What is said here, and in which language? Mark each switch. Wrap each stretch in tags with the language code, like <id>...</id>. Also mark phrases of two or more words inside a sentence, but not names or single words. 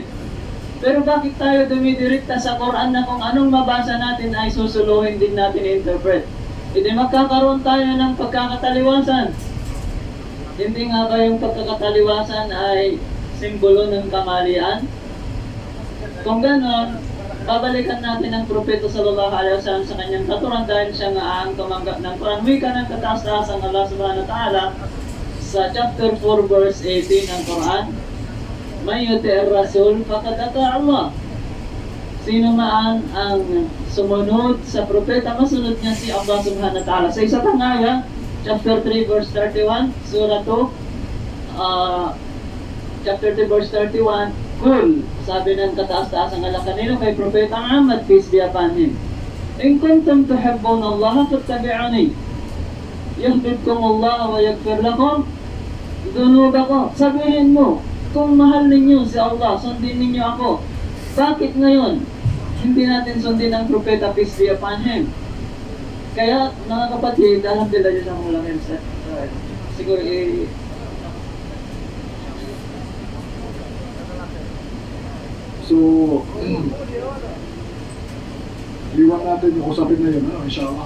<tl>Pero bakit tayo dumidirekta sa Quran na kung anong mabasa natin ay susuluhin din natin i-interpret? Hindi magkakaroon tayo ng pagkakataliwasan. Hindi nga ba yung pagkakataliwasan ay simbolo ng kamalian? Kung ganon, babalikan natin ang propeta</tl> <ar>صلى الله عليه وسلم</ar> <tl>sa kanyang katuran dahil siya nga ang tumanggap ng Quran. Wika ng kataas-taasan Allah</tl> <ar>سبحانه وتعالى</ar> <tl>sa chapter 4 verse 18 ng Quran,</tl> <ar>من يطع الرسول فقد أطاع الله.</ar> <tl>Sino man ang sumunod sa propeta, masunod niya si Allah</tl> <ar>سبحانه وتعالى.</ar> <tl>Sa isa pang aya, chapter 3 verse 31, surah 2, chapter 3 verse 31, Kul, sabi ng kataas-taasang Allah kanino kay Propeta Muhammad,</tl> <en>peace be upon him.</en> <ar>إن كنتم تحبون الله فاتبعوني. يحببكم الله ويغفر لكم ذنوبكم.</ar> <tl>Sabihin mo, kung mahal ninyo si Allah, sundin ninyo ako. Bakit ngayon hindi natin sundin ang Propeta,</tl> <en>peace be upon him?</en> <tl>Kaya, mga kapatid, alhamdulillah dyan ang mulang headset. Siguro, So, liwan natin yung usapin na yun, inshallah.</tl>